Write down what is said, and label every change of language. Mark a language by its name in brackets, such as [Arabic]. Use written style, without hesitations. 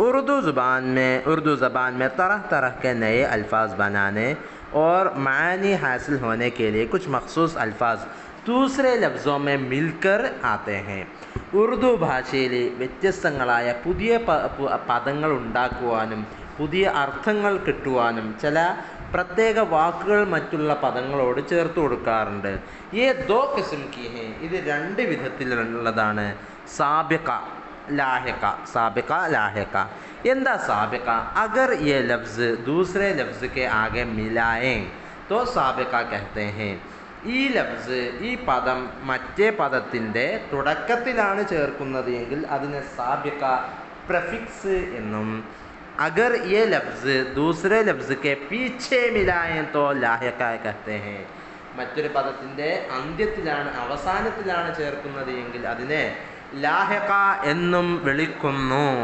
[Hindi] ഉറുദു ज़बान में तरह तरह के नए अल्फाज बनाने और मानी हासिल होने के लिए कुछ मखसूस अल्फाज दूसरे लफ्ज़ों में मिलकर आते हैं. [Malayalam] ഉറുദു ഭാഷയിൽ വ്യത്യസ്തങ്ങളായ പുതിയ പദങ്ങൾ ഉണ്ടാക്കുവാനും പുതിയ അർത്ഥങ്ങൾ കിട്ടുവാനും ചില പ്രത്യേക വാക്കുകൾ മറ്റുള്ള പദങ്ങളോട് ചേർത്ത് കൊടുക്കാറുണ്ട്. [Hindi] ये दो किस्म की हैं. [Malayalam] ഇത് രണ്ട് വിധത്തിലുള്ളതാണ്. [Hindi] സാബിഖ लाहिक़. साबिक़ लाहिक़. [Malayalam] എന്താ സാബിक़? [Hindi] अगर ये लफ्ज़ दूसरे लफ्ज़ के आगे मिलाएं तो साबिक़ कहते हैं. [Malayalam] ഈ ലഫ്സ് ഈ പദം മറ്റേ പദത്തിൻ്റെ തുടക്കത്തിലാണ് ചേർക്കുന്നത് എങ്കിൽ അതിനെ സാബിഖ പ്രഫിക്സ് എന്നും [Hindi] अगर ये लफ्ज़ दूसरे लफ्ज़ के पीछे मिलाएं तो लाहिक़ कहते हैं. [Malayalam] മറ്റൊരു പദത്തിൻ്റെ അന്ത്യത്തിലാണ് അവസാനത്തിലാണ് ചേർക്കുന്നത് എങ്കിൽ അതിനെ ലാഹിഖ എന്നും വിളിക്കുന്നു.